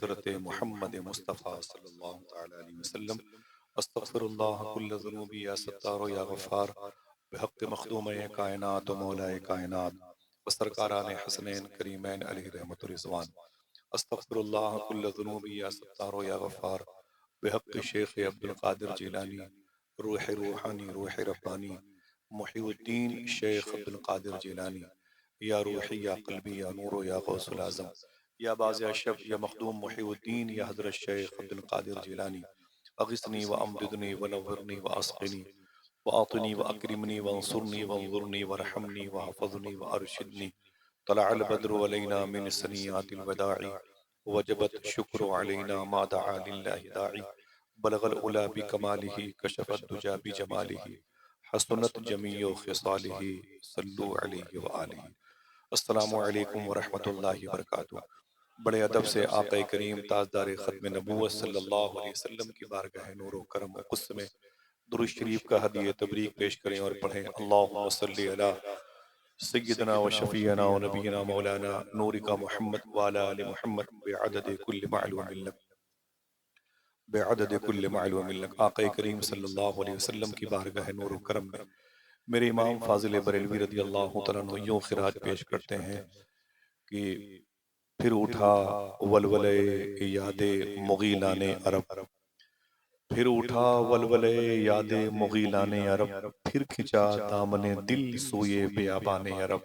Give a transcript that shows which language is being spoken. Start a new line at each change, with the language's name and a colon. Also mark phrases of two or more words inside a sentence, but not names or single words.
Arabic: حضرت محمد مصطفى صلى الله تعالى عليه وسلم. أستغفر الله كل ذنوبي يا ستار يا غفار بحق مخدوم كائنات و مولائے کائنات و سرکاران حسنین کریمین علیه رحمت و رضوان. أستغفر الله كل ذنوبي يا ستار يا غفار بحق شيخ عبد القادر جيلاني روح روحاني روح رباني محيي الدين شيخ عبد القادر جيلاني يا روحي يا قلبي يا نور يا غوث الأعظم يا باز أشهب يا مخدوم محيي الدين يا حضرت شيخ عبد القادر جيلاني أغثني وأمددني ونورني واسقني وآتني وأكرمني وانصرني وانظرني وارحمني واحفظني وأرشدني طلع البدر علينا من ثنيات الوداع وجب الشكر علينا ما دعا لله داع بلغ العلى بكماله كشف الدجى بجماله حسنت جميع خصاله صلوا عليه وآله. السلام عليكم ورحمة الله وبركاته.
Urdu: بڑے ادب سے آقا کریم تاجدار ختم نبوت
Arabic: صلى الله عليه وسلم
Urdu: کی بارگاہ نور و کرم و قدس میں درود شریف کا ہدیہ تبریک پیش کریں اور پڑھیں.
Arabic: اللهم صل على سيدنا وشفيعنا ونبينا مولانا نورك محمد وعلى آل محمد بعدد كل معلوم لك.
Urdu: آقا کریم
Arabic: صلى الله عليه وسلم
Urdu: کی بارگاہ نور و کرم میں میرے امام فاضل بریلوی
Arabic: رضي الله تعالى عنه
Urdu: یوں خراج پیش کرتے ہیں کہ پھر اٹھا ولولۂ یاد مغیلان عرب، پھر اٹھا ولولۂ یاد مغیلان عرب، پھر کھنچا دامن دل سوئے بیابان عرب.